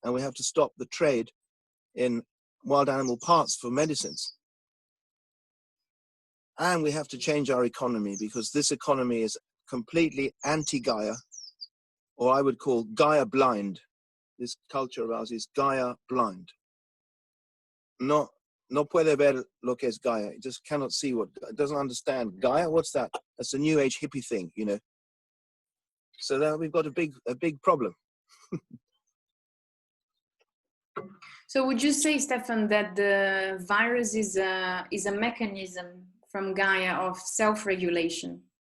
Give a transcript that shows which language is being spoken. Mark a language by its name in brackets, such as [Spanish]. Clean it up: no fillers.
[English] And we have to stop the trade in wild animal parts for medicines. And we have to change our economy because this economy is completely anti-Gaia, or I would call Gaia blind. This culture of ours is Gaia blind. [Spanish] No puede ver lo que es Gaia. [English] It just cannot see it doesn't understand. Gaia, what's that? That's a new age hippie thing, you know. So now we've got a big problem. So would you say, Stefan, that the virus is a mechanism from Gaia of self-regulation?